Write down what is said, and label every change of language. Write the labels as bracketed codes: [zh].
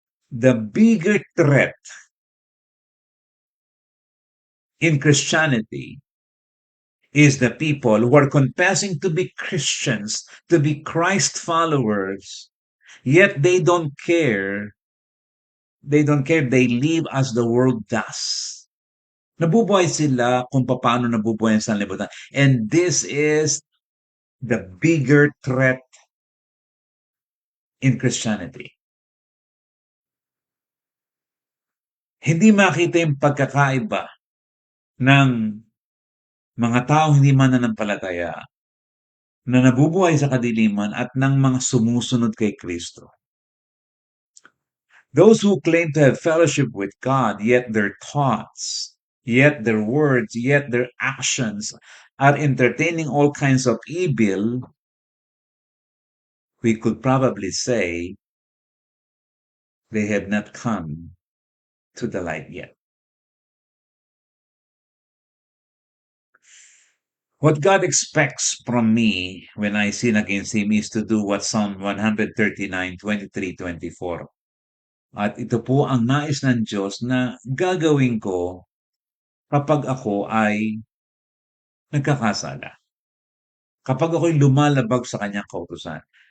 [en] The bigger threat in Christianity is the people who are confessing to be Christians, to be Christ followers, yet they don't care. They don't care. They live as the world does. [tl] Nabubuhay sila kung paano nabubuhay sa libutan. [en] And this is the bigger threat in Christianity. [tl] Hindi makita yung pagkakaiba ng mga taong hindi mananampalataya na nabubuhay sa kadiliman at ng mga sumusunod kay Kristo. [en] Those who claim to have fellowship with God, yet their thoughts, yet their words, yet their actions are entertaining all kinds of evil, we could probably say they have not come to the light yet. What God expects from me when I sin against Him is to do what Psalm 139, 23, 24. [tl] At ito po ang nais ng Diyos na gagawin ko kapag ako ay nagkakasala. Kapag ako'y lumalabag sa kanyang kautusan.